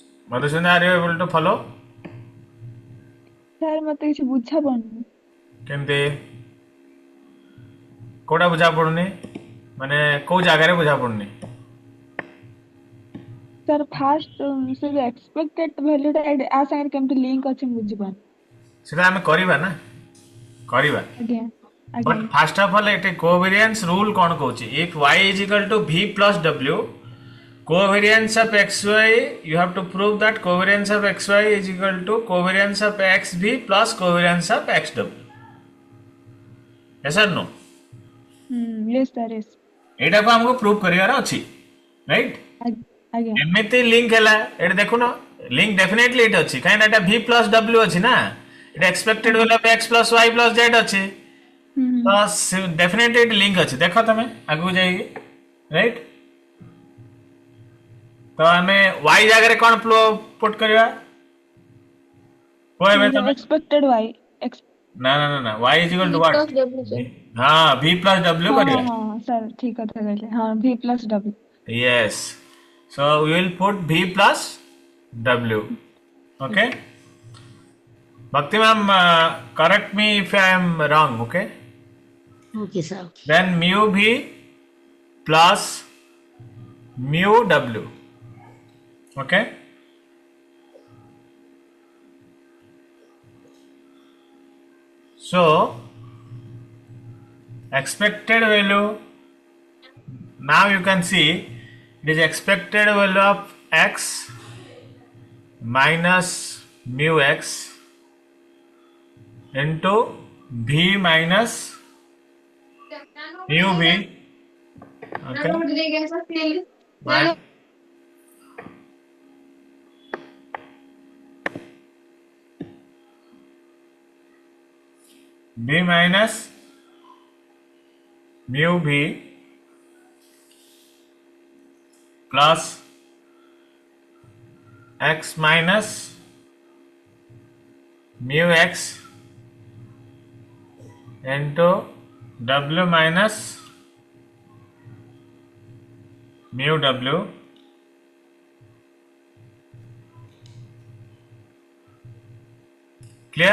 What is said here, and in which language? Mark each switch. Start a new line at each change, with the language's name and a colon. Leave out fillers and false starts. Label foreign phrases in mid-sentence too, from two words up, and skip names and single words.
English: Madhusudhan, are you able to follow?
Odia: ସାର୍ ମତେ କିଛି ବୁଝା ପଡୁନି। କେମିତି କୋଉଟା ବୁଝା ପଡୁନି ମାନେ କୋଉ ଜାଗାରେ ବୁଝା ପଡୁନି?
English: sir first
Odia: ସେ ଯୋଉ
English: expected valueଟା
Odia: ଆ ସାଙ୍ଗରେ କେମିତି ଲିଙ୍କ ଅଛି ମୁଁ ବୁଝିପାରୁନି। ସେଟା ଆମେ କରିବା ନା କରିବା ଆଜ୍ଞା ଆଜ୍ଞା
English: but first of all ଏଠି covariance rule
Odia: କ'ଣ କହୁଛି?
English: if y is equal to v plus w, covariance of xy, you have to prove that covariance of xy is equal to covariance of xv plus covariance of xw. Yes or no? yes sir yes.
Odia: ଏଇଟାକୁ ଆମକୁ ପ୍ରୁଭ୍ କରିବାର ଅଛି, ରାଇଟ୍? ଆଜ୍ଞା ଏମିତି ଲିଙ୍କ ହେଲା ଏଠି ଦେଖୁନ,
English: link definitely
Odia: ଏଠି ଅଛି, କାହିଁକି ଏଟା
English: v plus w
Odia: ଅଛି ନା, ଏଟା
English: expected value of x plus y plus z
Odia: ଅଛି, ତ ଡେଫିନେଟଲି ଏଠି ଲିଙ୍କ ଅଛି। ଦେଖ ତମେ ଆଗକୁ ଯାଇକି, ରାଇଟ୍? ତ ଆମେ y ଜାଗାରେ କ'ଣ ପୁଟ୍ କରିବା? କହିବେ ତମେ?
English: expected y
Odia: ନା ନା ନା ନା,
English: y is equal to V what? plus W, sir.
Odia: ହଁ,
English: v plus w
Odia: ହଁ କରିବା। ହଁ ସାର୍ ଠିକ କଥା କହିଲେ। ହଁ
English: v plus w. Yes. So we will put v plus w. Okay. Bhakti ma'am, correct me if I am wrong. Okay. Okay, sir. Then mu v plus mu w. Okay. So expected value. Now you can see it is expected value of x minus mu x into v minus mu v. Okay. Min- v minus mu v plus x minus mu x into w minus mu w clear?